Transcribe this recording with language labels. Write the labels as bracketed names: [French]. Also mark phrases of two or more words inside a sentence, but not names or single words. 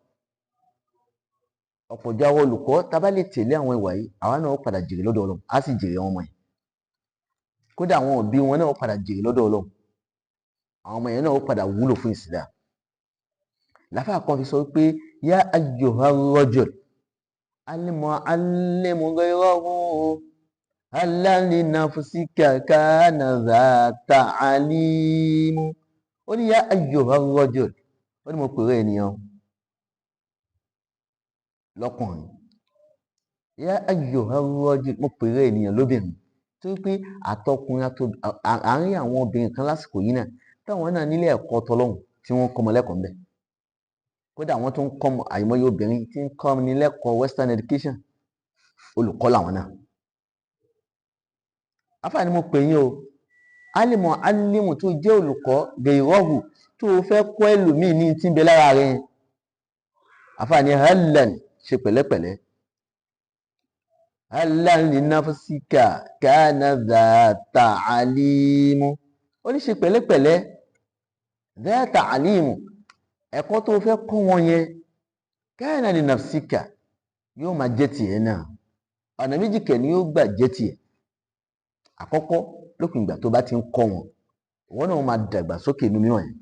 [Yoruba] Ọ̀pọ̀ jọ àwọn olùkọ́ tá a bá lè tẹ̀lé àwọn ìwà yìí, àwa náà ó padà jèrè lọ́dọ̀ Ọlọ́run, á sì jèrè àwọn ọmọ yẹn. Kódà àwọn òbí wọn náà ó padà jèrè lọ́dọ̀ Ọlọ́run. Àwọn ọmọ yẹn náà ó padà wúlò fún Islam. Làfáà kan fi sọ pé [Arabic] يا أيها الرجل المعلم غيره هلا لنفسك كان ذا التعليم. [Yoruba] Ó ní [Arabic] يا أيها الرجل, [Yoruba] ó ní mo pèrè ènìyàn lọ́kùnrin. [Arabic] يا أيها الرجل, [Yoruba] mo pèrè ènìyàn lóbìnrin. Tó pé àtọkùnrin àárín àwọn obìnrin kan lásìkò yìí náà, táwọn náà nílé ẹ̀kọ́ tọlọ́hun tí wọ́n kọ́ ọmọ lẹ́kọ̀ọ́ ńbẹ̀. Kódà wọ́n tún kọ́ àìmọye obìnrin tí ń kọ́ ní lẹ́kọ̀ọ́ [English] western education, [Yoruba] olùkọ́ làwọn náà. Àfáà ni mo pè yín o, [Arabic] عالم عالم [Yoruba] tó jẹ́ olùkọ́ gẹ̀yìrọ́hù tó fẹ́ kọ́ ẹlòmíì ní tí ń bẹ lára rẹ̀. Àfáà ni hallan, ṣe pẹ̀lẹ́pẹ̀lẹ́. [Arabic] هلا لنفسك كان ذا التعليم. [Yoruba] Ó ní ṣe pẹ̀lẹ́pẹ̀lẹ́, [Arabic] ذا التعليم. [Yoruba] Ẹ̀kọ́ tó fẹ́ kọ́ wọn yẹn, [Arabic] كان لنفسك, [Yoruba] yóò máa jẹ́ tiẹ̀ náà. Ọ̀nà méjì kẹ̀ ni yóò gbà jẹ́ tiẹ̀. Àkọ́kọ́, lópin ìgbà tó bá ti ń kọ́ wọn, ìwọ náà máa dàgbà sókè inú mímọ̀ yẹn.